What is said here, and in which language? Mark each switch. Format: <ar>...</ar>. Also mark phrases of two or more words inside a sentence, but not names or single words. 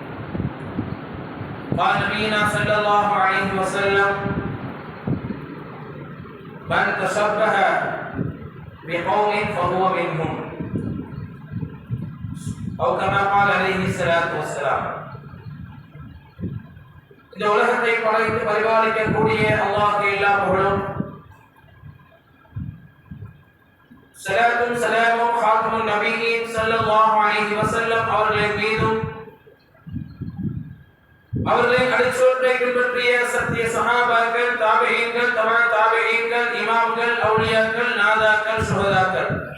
<ar>قال نبينا صلى الله عليه وسلم: من تشبه بقوم فهو منهم، أو كما قال عليه الصلاة والسلام.</ar> <ta>இந்த உலகத்தை படைத்து பரிபாலிக்கக்கூடிய அல்லாஹ்வுக்கு எல்லா புகழும், ஸலாத்தும் ஸலாமும்</ta> <ar>خاتم النبيين صلى الله عليه وسلم</ar> <ta>அவர்களின் மீதும், அவர்களின் அடிச்சுவட்டை பின்பற்றிய சத்திய சஹாபாக்கள், தாபிஈன்கள், தபா தாபிஈன்கள், இமாம்கள், அவுலியாக்கள், நாதாக்கள், சுஹதாக்கள்,</ta>